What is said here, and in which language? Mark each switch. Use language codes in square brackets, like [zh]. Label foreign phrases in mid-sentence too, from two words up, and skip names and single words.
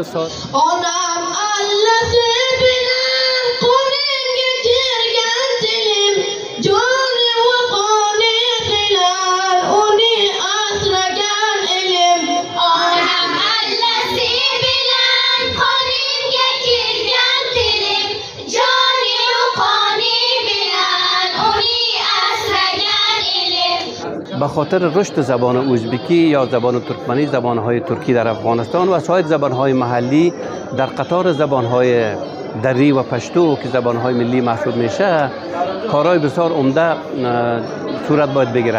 [uz] onam allasi bilan qo'limga tergan tilim joni va qoni qilar uni asragan elim. onam allasi bilan qo'limga tergan tilim joni va qoni bilan uni asragan elim. [fa] به خاطر رشد زبان ازبکی یا زبان ترکمنی، زبانهای ترکی در افغانستان و سایر زبانهای محلی در قطار زبانهای دری و پشتو که زبانهای ملی محسوب میشه، کارهای بسیار عمده صورت باید بگیره.